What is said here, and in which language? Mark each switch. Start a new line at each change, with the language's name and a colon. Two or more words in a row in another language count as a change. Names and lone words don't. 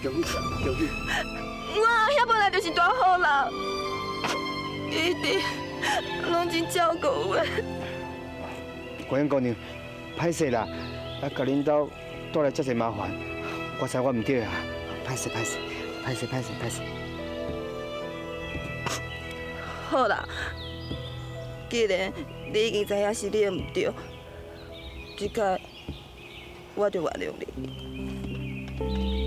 Min Nan Chinese: 我阿兄本来就是大好人，一直拢真照顾我。观音姑娘，歹势啦，啊，甲恁兜带来遮济麻烦，我知我唔对啊，歹势。好啦，既然你已经知影是你的唔对，这届我就原谅你。